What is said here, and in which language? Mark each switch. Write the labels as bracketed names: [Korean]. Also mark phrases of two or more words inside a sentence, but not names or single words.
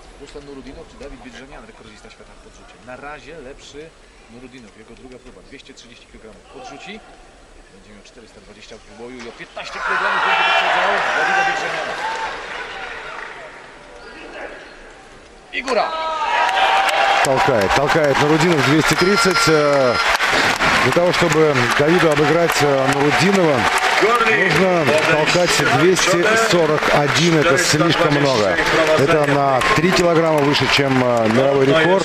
[Polish] Ruslan Nurudinow czy Dawid Biedrzenian, rekordzista świata w podrzucie. Na razie lepszy Nurudinow, jego druga próba, 230 kg podrzuci. Będzie miał 420 w boju i o 15 kg będzie wyprzedzał Dawida Biedrzeniana. И góra! [Russian] Толкает Нурудинов 230. Для того, чтобы Давиду обыграть Нурудинова, нужно толкать 241. Это слишком много. Это на 3 килограмма выше, чем мировой рекорд.